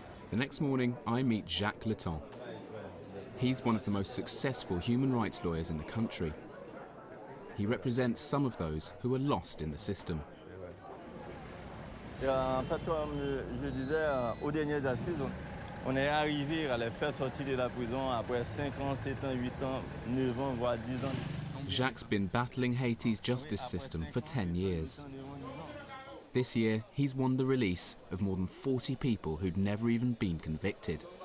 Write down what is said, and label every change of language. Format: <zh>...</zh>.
<en>The next morning, I meet Jacques Leton. He's one of the most successful human rights lawyers in the country. He represents some of those who are lost in the system.</en> <fr>En fait, comme je disais, aux dernières assises, on est arrivé à les faire sortir de la prison après 5 ans, 7 ans, 8 ans, 9 ans, voire 10 ans.</fr> <en>Jacques' been battling Haiti's justice system for 10 years. This year, he's won the release of more than 40 people who'd never even been convicted.</en>